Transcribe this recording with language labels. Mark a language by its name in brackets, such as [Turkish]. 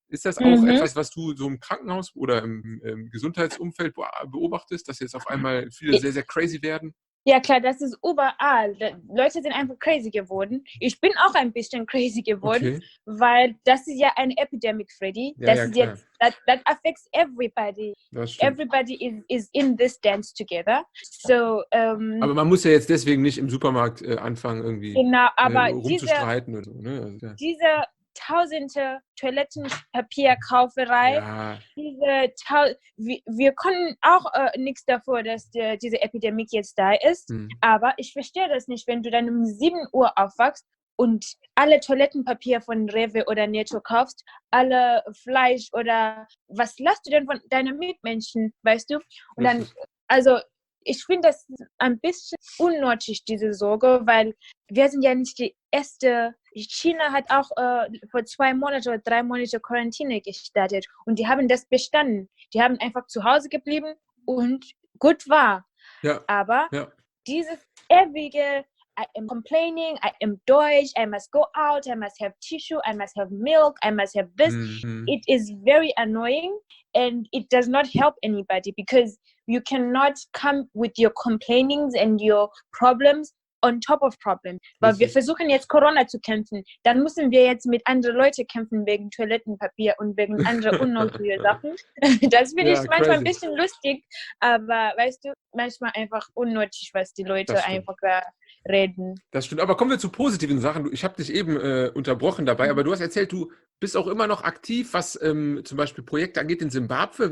[German] Ist das auch etwas, was du so im Krankenhaus oder im Gesundheitsumfeld beobachtest, dass jetzt auf einmal viele sehr, sehr crazy werden? Ja klar, das ist überall. Leute sind einfach crazy geworden. Ich bin auch ein bisschen crazy geworden, weil das ist ja eine Epidemic, Freddy. Das ist jetzt, [English] that affects everybody. Everybody is in this dance together. So, [German] aber man muss ja jetzt deswegen nicht im Supermarkt anfangen, irgendwie rumzustreiten oder so. Ne? Also, diese tausende Toilettenpapierkauferei. Wir können auch nichts davor, dass diese Epidemie jetzt da ist. Aber ich verstehe das nicht, wenn du dann um 7 Uhr aufwachst und alle Toilettenpapier von Rewe oder Netto kaufst, alle Fleisch oder was lässt du denn von deinen Mitmenschen, weißt du? Und dann, also ich finde das ein bisschen unnötig, diese Sorge, weil wir sind ja nicht die erste. China hat auch vor 2 Monaten oder 3 Monate Quarantäne gestartet und die haben das bestanden. Die haben einfach zu Hause geblieben und gut war. Aber dieses ewige [English] I am complaining, I am Deutsch, I must go out, I must have tissue, I must have milk, I must have this. It is very annoying and it does not help anybody because you cannot come with your complainings and your problems on top of problems. [German] Weil wir versuchen jetzt Corona zu kämpfen, dann müssen wir jetzt mit anderen Leuten kämpfen wegen Toilettenpapier und wegen anderen unnötigen Sachen. Das finde ich manchmal ein bisschen lustig, aber weißt du, manchmal einfach unnötig, was die Leute einfach reden. Das stimmt, aber kommen wir zu positiven Sachen. Ich habe dich eben unterbrochen dabei, aber du hast erzählt, du bist auch immer noch aktiv, was zum Beispiel Projekte angeht in Simbabwe.